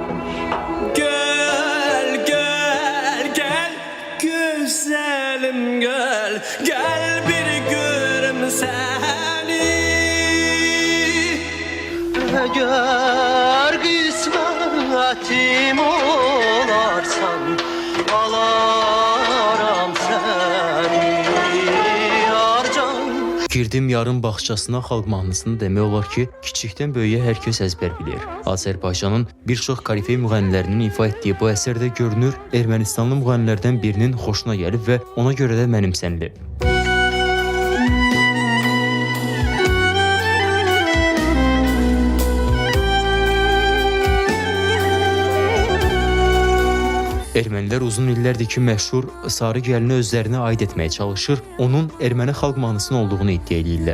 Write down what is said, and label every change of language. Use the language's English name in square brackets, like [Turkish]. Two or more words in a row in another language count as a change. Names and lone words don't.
[Turkish] Gel gel gel güzelim gel, gel bir görüm seni. Eğer kısmetim olarsan alaram seni yarcan. [Azerbaijani] Girdim Yarın bağçasına xalq mahnısını demək olar ki, kiçikdən böyüyə hər kəs əzbər bilir. Azərbaycanın bir çox korifey müğənnilərinin ifa etdiyi bu əsərdə görünür, Ermənistanlı müğənnilərdən birinin xoşuna gəlib və ona görə də mənimsənilib. Ermənilər uzun illərdir ki, məşhur Sarı gəlini özlərinə aid etməyə çalışır, onun erməni xalq mahnısının olduğunu iddia edirlər.